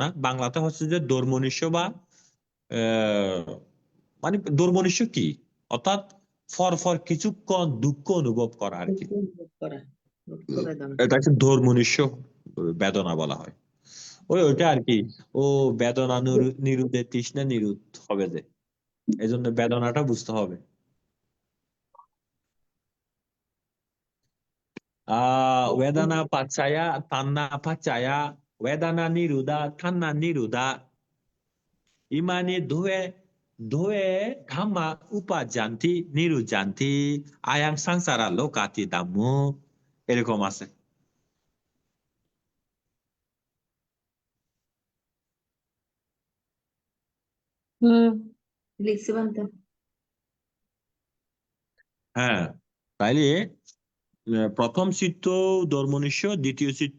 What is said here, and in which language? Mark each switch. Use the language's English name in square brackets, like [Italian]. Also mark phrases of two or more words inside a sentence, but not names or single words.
[Bangla] বাংলাতে হচ্ছে যে দোর্মনিষ্য বা মানে দোর্মনিষ্য কি, অর্থাৎ ফর কিছুক্ষণ দুঃখ অনুভব করা আর কি, করা দুঃখ বেদনা। এটাকে দোর্মনিষ্য বেদনা বলা হয়। ওইটা আর কি, ও বেদনা নিরুদ্ধে তৃষ্ণা নিরুদ্ধ হবে যে, এই জন্য বেদনাটা বুঝতে হবে। [Pali] Wedana pacaya, tanna pacaya, wedana niruda, tanna niruda, imani dhoe dhamma upajanti, nirujanti, ayang sangsara lokati dhammo, [Bangla] এরকম আছে। হুম। লিখছি বানতে। হ্যাঁ, তাইলে প্রথম চিত্ত ধর্মনিষ্য, দ্বিতীয় চিত্ত